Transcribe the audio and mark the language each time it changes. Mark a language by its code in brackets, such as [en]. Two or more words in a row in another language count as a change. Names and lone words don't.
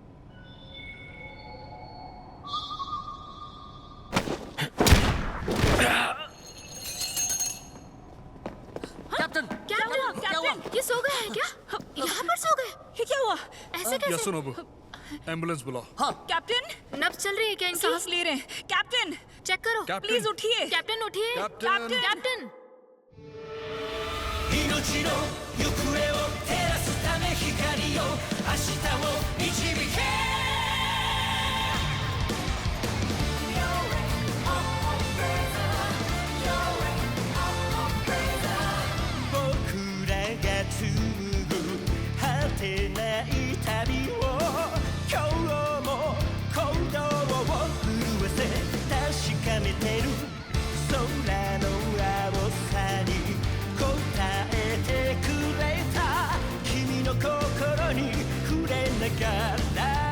[hi] कैप्टन, कैप्टन, ये सो गए हैं क्या? यहाँ पर सो गए? ये क्या हुआ? ऐसे कैसे? यासुनोबु, एम्बुलेंस बुलाओ। हाँ। कैप्टन, नब्ज चल रही है क्या इनकी? सांस ले रहे हैं। कैप्टन, चेक करो। कैप्टन। प्लीज उठिए। कैप्टन उठिए। कैप्टन। कैप्टन। [ja] 命の行方を照らすため光を明日を導け僕らが紡ぐ果てない旅を今日も行動を震わせ確かめてる空の青さに答えてくれた君の心に触れながら